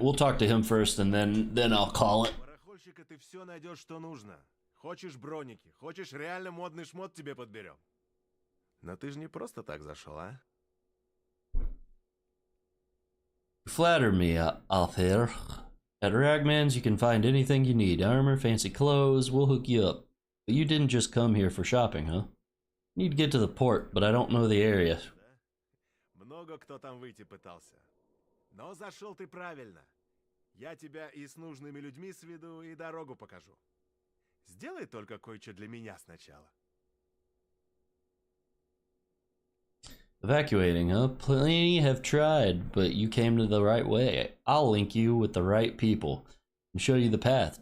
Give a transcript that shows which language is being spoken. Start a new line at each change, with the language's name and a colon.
English: We'll talk to him first, and then I'll call it.
Russian: Барахольщика ты все найдешь, что нужно. Хочешь броники, хочешь реально модный шмот тебе подберем. Но ты же не просто так зашел, а?
English: You flatter me, Altair. At Ragman's, you can find anything you need. Armor, fancy clothes, we'll hook you up. But you didn't just come here for shopping, huh? Need to get to the port, but I don't know the area.
Russian: Много кто там выйти пытался. Но зашел ты правильно. Я тебя и с нужными людьми сведу, и дорогу покажу. Сделай только кое-что для меня сначала.
English: Evacuating, huh? Plenty have tried, but you came to the right way. I'll link you with the right people and show you the path.